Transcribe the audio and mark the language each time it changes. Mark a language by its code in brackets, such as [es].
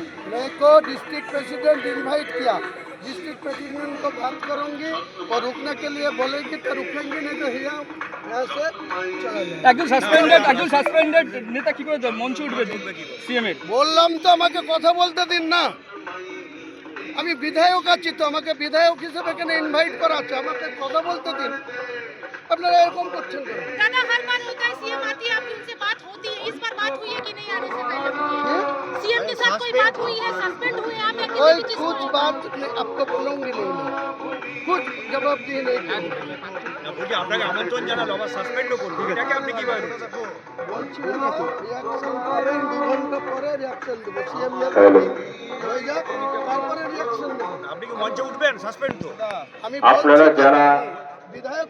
[hi] मेरे को district president invite किया, डिस्ट्रिक्ट प्रेसिडेंट को बात करूंगी और रुकने के लिए बोलेंगे तो रुकेंगे, नहीं तो यहाँ से चला जाए। [bn] একজন সাসপেন্ডেড নেতা কি করে মঞ্চে উঠবে সিএম এর? বললাম তো আমাকে কথা বলতে দিন না, আমি বিধায়ক আছি তো, আমাকে বিধায়ক হিসেবে এখানে ইনভাইট করা আছে, আমাকে কথা বলতে দিন। আপনারা এরকম করছেন কেন? [hi] दादा हर बार होता है सीएम आती है, आपकी उनसे बात होती है, इस बार बात हुई है कि नहीं आने से पहले? सीएम के साथ कोई बात हुई है? सस्पेंड हुए आप या कोई किसी भी चीज कुछ को? बात नहीं, आपको बोलूंगी नहीं, कुछ जवाब दिए नहीं करूंगी। [bn] বলছি আপনাকে আমন্ত্রণ জানালো, আবার সাসপেন্ডও করবে, এটাকে আপনি কিভাবে দেখছেন? বলছি না, রিয়াকশন করেন, 2 ঘন্টা পরে রিয়াকশন দেবো, সিএম হয়ে যাক তারপরে রিয়াকশন দেবো। আপনি কি মঞ্চে উঠবেন? সাসপেন্ড তো। আমি আপনারা যারা বিধায়ক